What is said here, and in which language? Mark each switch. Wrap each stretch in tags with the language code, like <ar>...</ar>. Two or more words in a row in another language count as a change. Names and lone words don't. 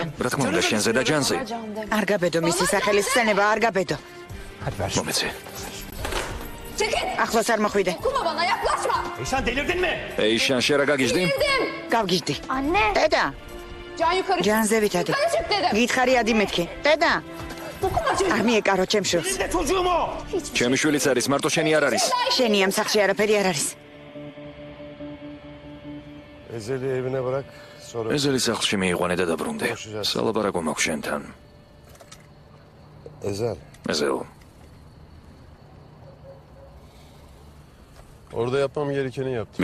<ka>რა თქმა უნდა, შენზე და ჯანზე. არ გაბედო მისი სახელის ხსენება, არ გაბედო. მომეცე. ახლოს არ მოხვიდე. ეიშან, შენ რა გაგიჟდი? გავგიჟდი.</ka> <tr>Anne.</tr> <ka>დედა,</ka> <tr>Can yukarı.</tr> <ka>ჯანზე ვითადი.</ka> <tr>Yukarı çık dedim.</tr> <ka>გითხარი ადი მეთქი. დედა,</ka> <tr>Dokunma çocuğa.</tr> <ka>არ მიეკარო ჩემ შვილს. ჩემი შვილიც არის, მარტო შენი არ არის. შენი ამ სახლში არაფერი არ არის.</ka> <tr>Ezeli evine bırak. Sonra</tr> <ka>ეზელი სახლში მიიყვანე და დაბრუნდე. სალაპარაკო მაქვს შენთან. Ezel. ეზელ.</ka> <tr>Orada yapmam gerekeni yaptım.</tr>